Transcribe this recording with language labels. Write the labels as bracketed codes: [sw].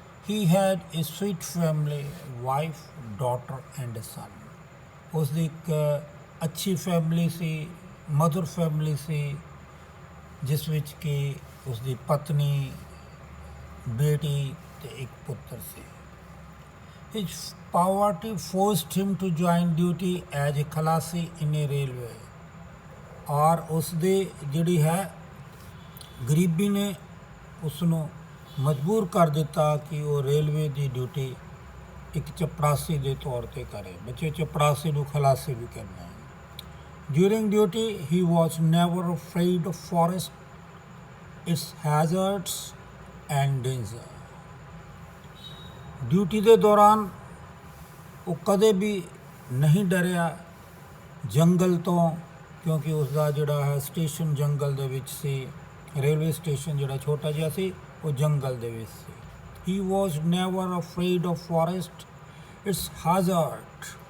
[en] He had a sweet family, wife, daughter and son. [pa] ਉਸ ਦੀ ਇੱਕ ਅੱਛੀ ਫੈਮਿਲੀ ਸੀ, ਮਧੁਰ ਫੈਮਿਲੀ ਸੀ, ਜਿਸ ਵਿੱਚ ਕਿ ਉਸ ਦੀ ਪਤਨੀ, ਬੇਟੀ ਅਤੇ ਇੱਕ ਪੁੱਤਰ ਸੀ। [en] His poverty forced him to join duty as a khalasi in a railway. [pa] ਔਰ ਉਸ ਦੀ ਜਿਹੜੀ ਹੈ ਗਰੀਬੀ ਨੇ ਉਸ ਨੂੰ ਮਜਬੂਰ ਕਰ ਦਿੱਤਾ ਕਿ ਉਹ ਰੇਲਵੇ ਦੀ ਡਿਊਟੀ ਇੱਕ ਚਪੜਾਸੀ ਦੇ ਤੌਰ 'ਤੇ ਕਰੇ। ਬੱਚੇ, ਚਪੜਾਸੀ ਨੂੰ ਖਲਾਸੀ ਵੀ ਕਹਿੰਦੇ ਹਨ। [en] During duty he was never afraid of forest, its hazards and danger. [pa] Duty ਦੇ ਦੌਰਾਨ ਉਹ ਕਦੇ ਵੀ ਨਹੀਂ ਡਰਿਆ ਜੰਗਲ ਤੋਂ, ਕਿਉਂਕਿ ਉਸ ਦਾ ਜਿਹੜਾ ਹੈ ਸਟੇਸ਼ਨ ਜੰਗਲ ਦੇ ਵਿੱਚ ਸੀ। ਰੇਲਵੇ ਸਟੇਸ਼ਨ ਜਿਹੜਾ ਛੋਟਾ ਜਿਹਾ ਸੀ ਉਹ ਜੰਗਲ ਦੇ ਵਿੱਚ ਸੀ। [en] He was never afraid of forest, it's hazard.